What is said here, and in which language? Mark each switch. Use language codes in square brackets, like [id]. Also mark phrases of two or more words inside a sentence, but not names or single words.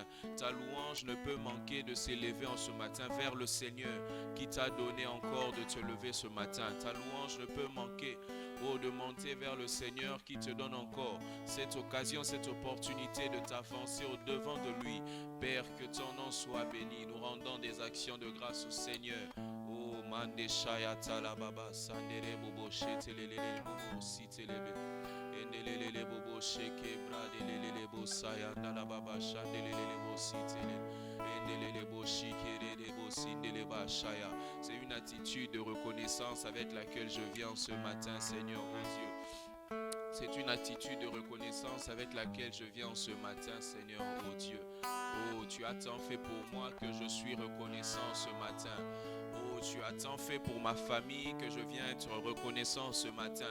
[fr] Ta louange ne peut manquer de s'élever en ce matin vers le Seigneur qui t'a donné encore de te lever ce matin. Ta louange ne peut manquer de monter vers le Seigneur qui te donne encore cette occasion, cette opportunité de t'avancer au devant de lui. Père, que ton nom soit béni. Nous rendons des actions de grâce au Seigneur. Oh, mande shaya talababa, sandere bobo shetelele bobo sitelebe. Endelele bobo sheke bradelele bobo saya dalababa shandelele bobo sitele. Endelele bobo shikere bobo sindele ba shaya. C'est une attitude de reconnaissance avec laquelle je viens ce matin, Seigneur, oh Dieu. C'est une attitude de reconnaissance avec laquelle je viens ce matin, Seigneur, oh Dieu. Oh, tu as tant fait pour moi que je suis reconnaissant ce matin. Oh, tu as tant fait pour ma famille que je viens être reconnaissant ce matin.